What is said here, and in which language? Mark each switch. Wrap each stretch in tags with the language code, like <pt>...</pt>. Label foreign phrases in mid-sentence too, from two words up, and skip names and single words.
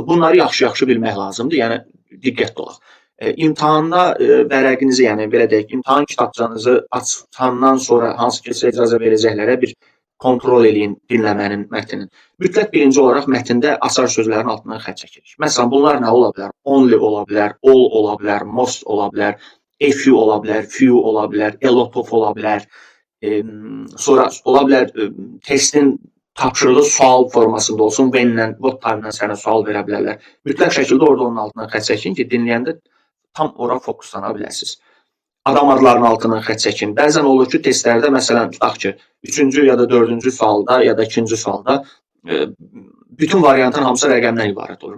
<az>Bunları yaxşı-yaxşı bilmək lazımdır, yəni diqqətli olaq. İmtahanda vərəqinizi, yəni belə deyək, imtahan kitabçanızı açandan sonra hansı ki, icazə verəcəklərə bir kontrol eləyin dinləmənin, mətnin. Mütləq birinci olaraq mətndə açar sözlərin altından xətt çəkirik. Məsələn, bunlar nə ola bilər? Only ola bilər, all ola bilər, most ola bilər,</az> <en>a few</en> <az>ola bilər, few ola bilər,</az> <en>a lot of</en> <az>ola bilər. Sonra ola bilər testin tapşırığı sual formasında olsun, when-lə,</az> <en>what time-</en> <az>lə sənə sual verə bilərlər. Mütləq şəkildə orada onun altından xətt çəkin ki, dinləyəndə tam ora fokuslana biləsiniz. Adam adlarının altından xətt çəkin. Bəzən olur ki, testlərdə, məsələn, tutaq ki, 3-cü ya da 4-cü sualda ya da 2-ci sualda bütün variantın hamısı rəqəmdən ibarət olur.</az>